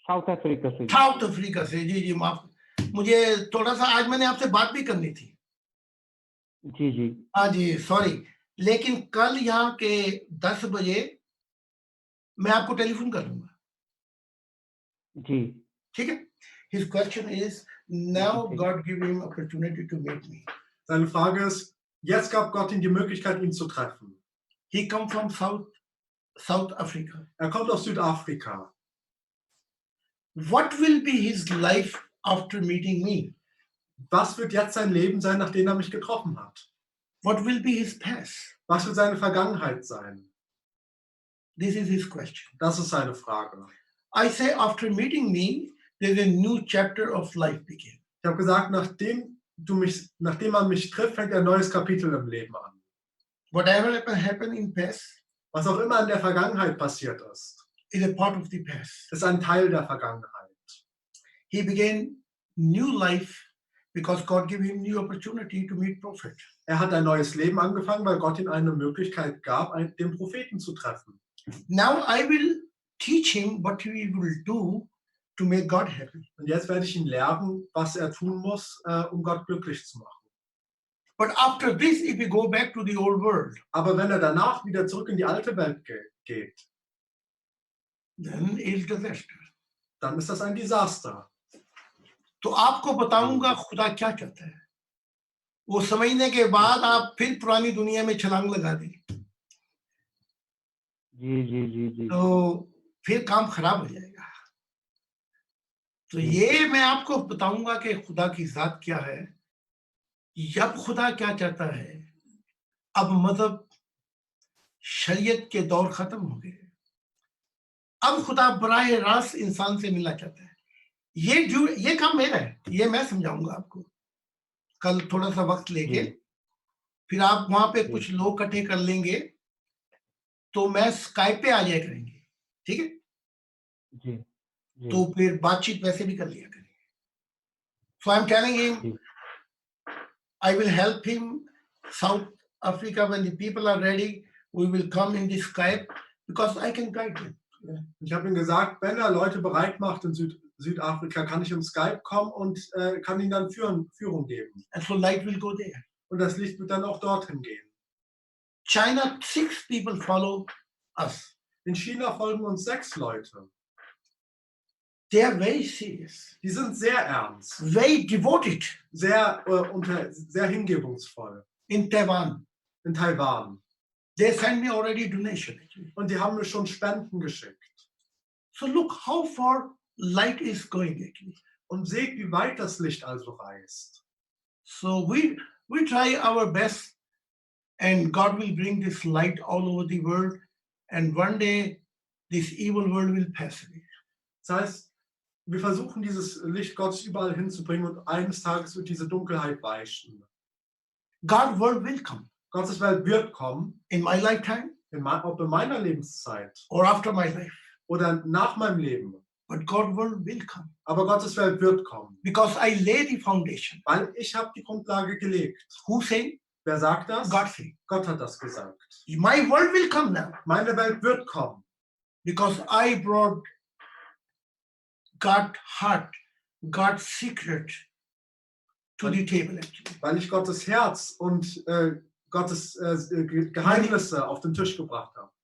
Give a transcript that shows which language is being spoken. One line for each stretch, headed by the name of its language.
Hindi: Africa से. South Africa से. जी जी, माफ, मुझे थोड़ा सा आज मैंने आपसे बात भी करनी थी. जी जी. हाँ जी, सॉरी. लेकिन कल यहाँ के 10 बजे मैं आपको टेलीफोन कर लूंगा. जी. ठीक है.
English: His question is, now God give him opportunity to meet me.
German: Seine Frage ist, jetzt gab Gott ihm die Möglichkeit, ihn zu treffen.
English: He come from South Africa.
German: Kommt aus Südafrika.
English: What will be his life after meeting me?
German: Was wird jetzt sein Leben sein, nachdem mich getroffen hat?
English: What will be his past?
German: Was wird seine Vergangenheit sein?
English: This is his question.
German: Das ist seine Frage.
English: I say after meeting me, there's a new chapter of life begin.
German: Ich habe gesagt, nachdem man mich trifft, fängt ein neues Kapitel im Leben an.
English: Whatever happened in past,
German: was auch immer in der Vergangenheit passiert ist
English: a part of the past.
German: Ist ein Teil der Vergangenheit.
English: He began new life because God gave him new opportunity to meet prophet.
German: Hat ein neues Leben angefangen, weil Gott ihm eine Möglichkeit gab, den Propheten zu treffen.
English: Now I will teach him what he will do to make God happy.
German: Und jetzt werde ich ihn lehren, was tun muss, Gott glücklich zu machen.
English: But after this, if we go back to the old world,
German: aber wenn danach wieder zurück in die alte Welt geht,
English: then is disaster.
German: Dann ist das ein Desaster.
Hindi: तो आपको बताऊंगा खुदा क्या चाहता है. वो समझने के बाद आप फिर पुरानी दुनिया में छलांग लगा देंगे. जी जी जी जी. तो फिर काम खराब हो जाएगा. तो ये मैं आपको बताऊंगा कि खुदा की जात क्या है. अब खुदा क्या चाहता है. अब मजहब शरीयत के दौर खत्म हो गए. अब खुदा बराह रास्त इंसान से मिलना चाहता है. ये काम मेरा है, ये मैं समझाऊंगा आपको. कल थोड़ा सा वक्त लेके जी फिर आप वहां पे जी कुछ लोग इकट्ठे कर लेंगे तो मैं स्काइप पे आ जाया करेंगे, ठीक है? जी जी तो फिर बातचीत वैसे भी कर लिया करेंगे.
English: So I'm telling him
Hindi: ji
English: I will help him South Africa when the people are ready. We will come in the Skype because I can guide them.
German: Ich habe ihm gesagt, wenn er Leute bereit macht in Südafrika, kann ich im Skype kommen und kann ihnen dann Führung geben.
English: And so light will go there.
German: Und das Licht wird dann auch dorthin gehen.
English: China, 6 people follow us.
German: In China folgen uns 6 Leute.
English: They are very serious,
German: Die sind sehr ernst,
English: very devoted.
German: sehr hingebungsvoll.
English: In Taiwan,
German: In Taiwan.
English: they send me already donation. Actually.
German: Und die haben mir schon Spenden geschickt.
English: So look how far light is going actually.
German: Und seht, wie weit das Licht also reist.
English: So we try our best, and God will bring this light all over the world, and one day this evil world will pass away.
German: Das heißt, wir versuchen dieses Licht Gottes überall hinzubringen und eines Tages wird diese Dunkelheit weichen.
English: God's world will come
German: Gottes Welt wird kommen,
English: in my lifetime
German: ob in meiner Lebenszeit
English: or after my life,
German: oder nach meinem Leben.
English: but God's world will come
German: Aber Gottes Welt wird kommen,
English: because I lay the foundation.
German: weil ich habe die Grundlage gelegt.
English: Who say?
German: Wer sagt das?
English: God say.
German: Gott hat das gesagt.
English: My world will come now
German: Meine Welt wird kommen,
English: because I brought God's heart, God's secret to the table actually.
German: weil ich Gottes Herz und Gottes Geheimnisse auf den Tisch gebracht habe.